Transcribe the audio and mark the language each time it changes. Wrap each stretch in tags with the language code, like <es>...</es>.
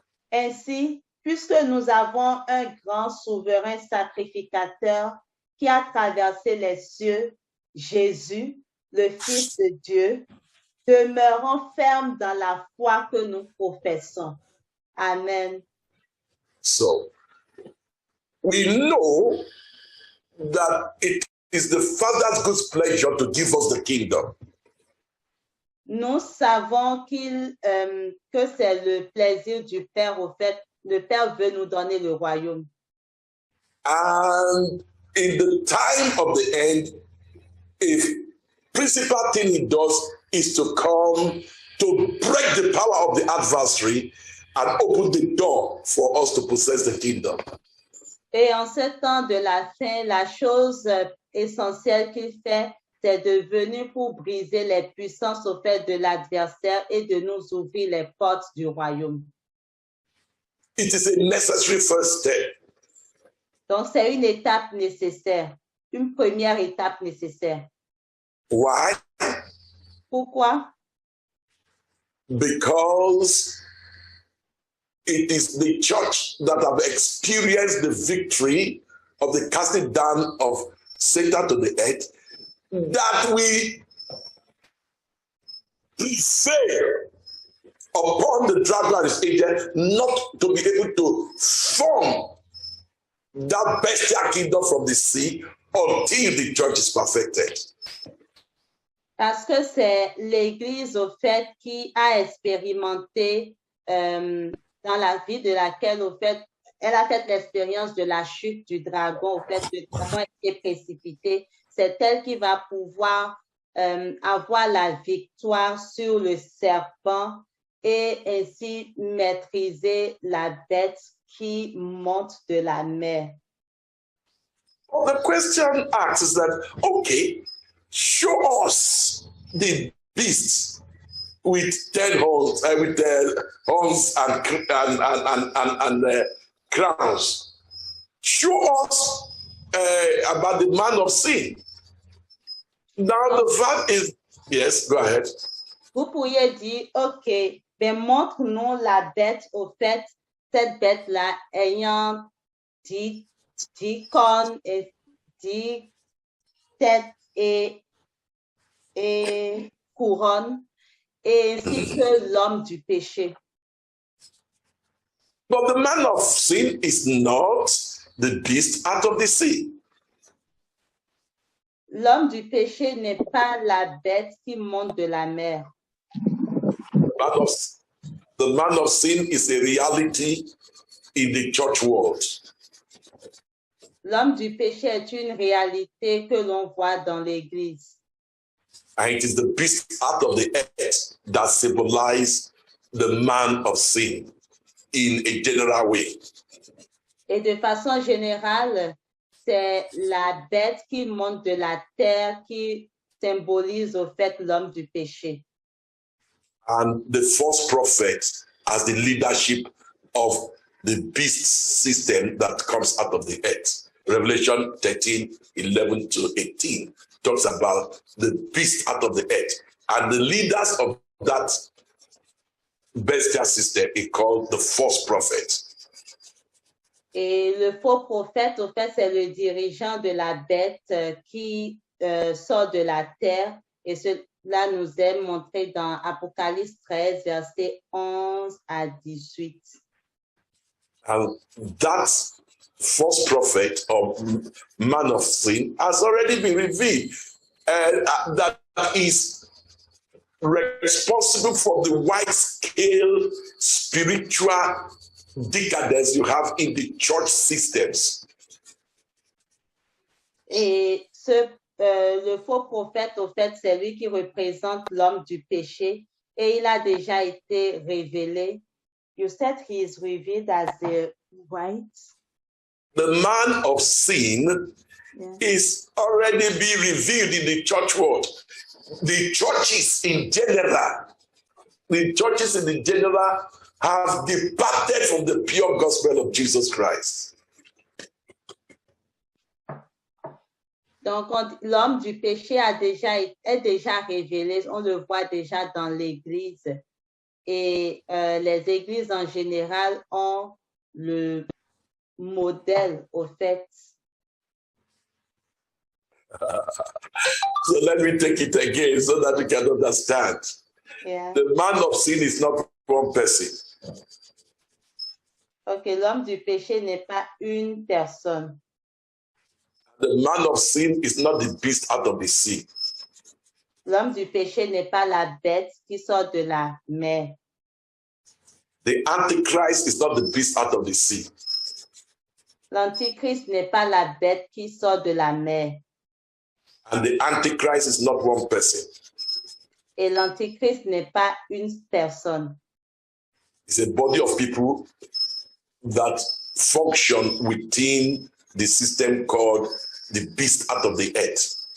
<fr>Ainsi, puisque nous avons un grand souverain sacrificateur qui a traversé les cieux, Jésus, le Fils de Dieu, demeurons fermes dans la foi que nous professons. Amen.</fr> <en>So, we know that it is the Father's good pleasure to give us the kingdom.</en> <fr>Nous savons que c'est le plaisir du Père. Au fait, le Père veut nous donner le royaume.</fr> <en>And in the time of the end, a principal thing he does is to come to break the power of the adversary and open the door for us to possess the kingdom.</en> <fr>Et en ce temps de la fin, la chose essentielle qu'il fait, c'est de venir pour briser les puissances au fait de l'adversaire et de nous ouvrir les portes du royaume.</fr> <en>It is a necessary first step.</en> <fr>Donc, c'est une étape nécessaire, une première étape nécessaire.</fr> <en>Why?</en> <fr>Pourquoi?</fr> <en>Because it is the church that have experienced the victory of the casting down of Satan to the earth that we prevail upon the dragon and his angel not to be able to form that bestial kingdom from the sea until the church is perfected.</en> <fr>Parce que c'est l'Église, au fait, qui a expérimenté dans la vie de laquelle, au fait, elle a fait l'expérience de la chute du dragon, au fait, le dragon a été précipité. C'est elle qui va pouvoir avoir la victoire sur le serpent et ainsi maîtriser la bête qui monte de la mer.</fr> <en>Well, the question asked is that, okay, show us the beasts with 10 horns, with horns and crowns. Show us about the man of sin. Now the fact is, yes, go ahead.</en> <fr>Vous pourriez dire, OK, ben montre-nous la bête, au fait, cette bête-là ayant 10 dit corne et dit tête et couronne, et ainsi que l'homme du péché.</fr> <en>But the man of sin is not the beast out of the sea.</en> <fr>L'homme du péché n'est pas la bête qui monte de la mer.</fr> <en>The man of sin is a reality in the church world.</en> <fr>L'homme du péché est une réalité que l'on voit dans l'Église.</fr> <en>And it is the beast out of the earth that symbolizes the man of sin in a general way.</en> <fr>Et de façon générale, c'est la bête qui monte de la terre qui symbolise au fait l'homme du péché.</fr> <en>And the false prophet has the leadership of the beast system that comes out of the earth. Revelation 13, 11 to 18 talks about the beast out of the earth. And the leaders of that bestial system is called the false prophet.</en> <fr>Et le faux prophète, au fait, c'est le dirigeant de la bête qui sort de la terre. Et cela nous est montré dans Apocalypse 13, versets 11 à 18.</fr> <en>And that false prophet or man of sin has already been revealed. And that is responsible for the wide-scale spiritual decadence you have in the church systems.</en> <fr>Et le faux prophète, au fait, c'est lui qui représente l'homme du péché. Et il a déjà été révélé.</fr> <en>You said he is revealed as the white. The man of sin is already being revealed in the church world. The churches in general have departed from the pure gospel of Jesus Christ.</en> <fr>Donc, l'homme du péché est déjà révélé, on le voit déjà dans l'Église. Et les églises en général ont le modèle, au fait.</fr> <en>So let me take it again so that you can understand. Yeah. The man of sin is not one person.</en> <fr>Ok, l'homme du péché n'est pas une personne.</fr> <en>The man of sin is not the beast out of the sea.</en> <fr>L'homme du péché n'est pas la bête qui sort de la mer.</fr> <en>The Antichrist is not the beast out of the sea.</en> <fr>L'Antichrist n'est pas la bête qui sort de la mer.</fr> <en>And the Antichrist is not one person.</en> <fr>Et l'Antichrist n'est pas une personne.</fr> <en>It's a body of people that function within the system called the beast out of the earth.</en>